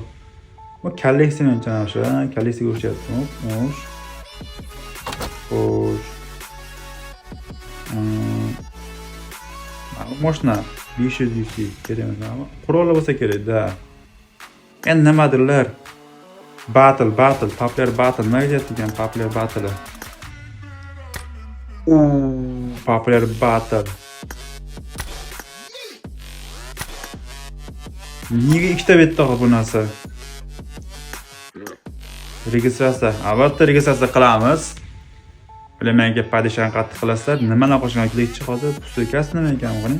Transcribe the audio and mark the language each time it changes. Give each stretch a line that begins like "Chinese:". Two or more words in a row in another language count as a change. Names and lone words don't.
Uzbek: Bu kolleksiyadan o'sha, kolleksiyaga o'xshayapti. Xo'sh. Moshna 500 UC kerakmi? Qurollar bo'lsa kerak-da. Endi nimadirlar?
English: Battle, popular battle.
Uzbek: Nima deyapti ekan
English: popular battle? Popular battle.
Uzbek: Nega ikkita betda bu narsa? Registratsiya. Albatta registratsiya qilamiz. Bilamanki padishani qattiq qilasizlar. Nimalar qo'shgan kelikchi hozir? Pustoykasi nima ekan buning?